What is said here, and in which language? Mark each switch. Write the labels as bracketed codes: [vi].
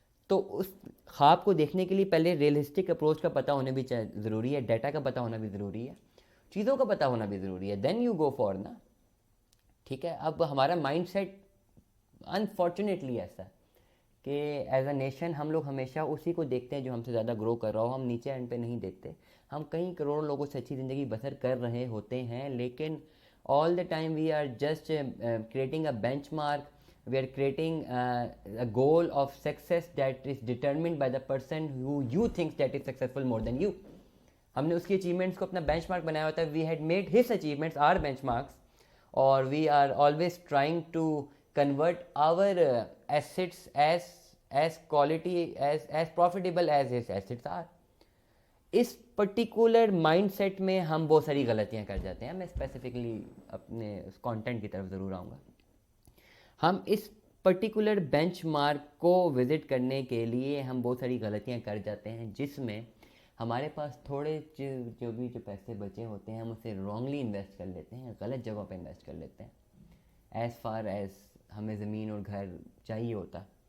[ur] تو اس خواب کو دیکھنے کے لیے پہلے ریئلسٹک اپروچ کا پتہ ہونا بھی ضروری ہے، ڈیٹا کا پتہ ہونا بھی ضروری ہے، چیزوں کا پتہ ہونا بھی ضروری ہے. [en] Then you go for نا. [ur] ٹھیک ہے. اب ہمارا مائنڈ سیٹ انفارچونیٹلی ایسا ہے کہ [en] as a nation [ur] ہم لوگ ہمیشہ اسی کو دیکھتے ہیں جو ہم سے زیادہ گرو کر رہا ہو. ہم نیچے اینڈ پہ نہیں دیکھتے. ہم کئی کروڑوں لوگوں سے اچھی زندگی بسر کر رہے ہوتے ہیں، لیکن [en] all the time we are just creating a benchmark, we are creating a goal of success that is determined by the person who you think that is successful more than you. [ur] ہم نے اس کی achievements کو اپنا bench mark بنایا ہوتا ہے. [en] we had made his achievements our benchmarks, اور we are always trying to convert our assets as quality as profitable as his assets are. [ur] اس particular mind set میں ہم بہت ساری غلطیاں کر جاتے ہیں. میں اسپیسیفکلی اپنے اس کانٹینٹ کی طرف ضرور آؤں گا. ہم اس پرٹیکولر بینچ مارک کو وزٹ کرنے کے لیے ہم بہت ساری غلطیاں کر جاتے ہیں، جس میں ہمارے پاس تھوڑے جو پیسے بچے ہوتے ہیں ہم اسے رانگلی انویسٹ کر لیتے ہیں، غلط جگہوں پہ انویسٹ کر لیتے ہیں [en] as far as [ur] ہمیں زمین اور گھر چاہیے ہوتا.